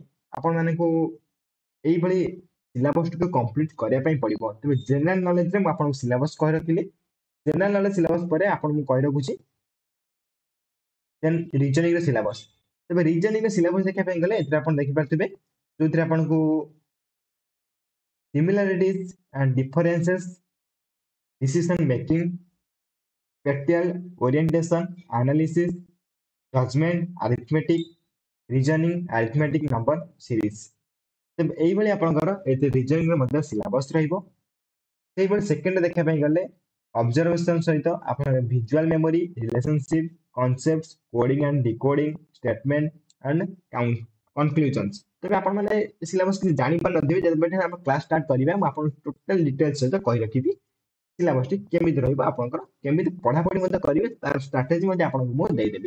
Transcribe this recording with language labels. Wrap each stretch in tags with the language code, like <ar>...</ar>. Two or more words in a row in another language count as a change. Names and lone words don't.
<or>ଆପଣମାନଙ୍କୁ ଏଇଭଳି</or> <en>syllabus complete</en> <or>କରିବା ପାଇଁ ପଡ଼ିବ। ତେବେ</or> <en>general knowledge</en> <or>ମୁଁ ଆପଣଙ୍କୁ ସିଲାବସ୍ କହି ରଖିଲି।</or> <en>general knowledge syllabus</en> <or>ପରେ ଆପଣଙ୍କୁ କହି ରଖୁଛି</or> <en>then reasoning syllabus.</en> <or>ତେବେ</or> <en>reasoning syllabus</en> <or>ଦେଖିବା ପାଇଁ ଗଲେ ଏଥିରେ ଆପଣ ଦେଖିପାରୁଥିବେ ଯୋଉଥିରେ ଆପଣଙ୍କୁ</or> <en>similarities and differences, decision making, spatial orientation, analysis, judgment, arithmetic, reasoning, arithmetic number series।</en> <or>ତେବେ ଏଇଭଳି ଆପଣଙ୍କର ଏଥିରେ ରିଜନିଂର ମଧ୍ୟ ସିଲାବସ୍ ରହିବ। ସେଇଭଳି ସେକେଣ୍ଡରେ ଦେଖିବା ପାଇଁ ଗଲେ ଅବଜରଭେସନ ସହିତ ଆପଣଙ୍କର</or> <en>visual memory, relationship, concept, coding and decoding, statement and conclusions.</en> <or>ତେବେ ଆପଣମାନେ ସିଲାବସ୍ କିଛି ଜାଣିପାରୁନଥିବେ, ଯେବେଠାରୁ ଆମେ</or> <en>class start</en> <or>କରିବା ମୁଁ ଆପଣଙ୍କୁ</or> <en>total details</en> <or>ସହିତ କହି ରଖିବି ସିଲାବସଟି କେମିତି ରହିବ, ଆପଣଙ୍କର କେମିତି ପଢ଼ାପଢ଼ି ମଧ୍ୟ କରିବେ ତାର ଷ୍ଟ୍ରାଟେଜି ମଧ୍ୟ ଆପଣଙ୍କୁ ମୁଁ ଦେଇଦେବି।</or>